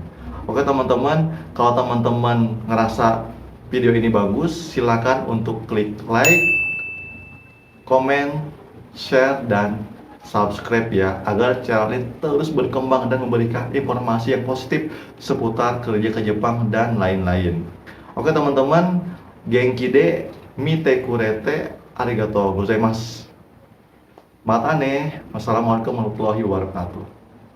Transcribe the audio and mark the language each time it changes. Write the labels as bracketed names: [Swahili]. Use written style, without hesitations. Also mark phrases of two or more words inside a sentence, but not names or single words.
[Indonesian] Oke teman-teman, kalau teman-teman ngerasa video ini bagus, silakan untuk klik like, komen, share, dan subscribe ya, agar channel ini terus berkembang dan memberikan informasi yang positif seputar kerja ke Jepang dan lain-lain. Oke teman-teman, [Japanese] 元気で見てくれてありがとうございます. Matane, [Arabic] والسلام عليكم ورحمة الله وبركاته.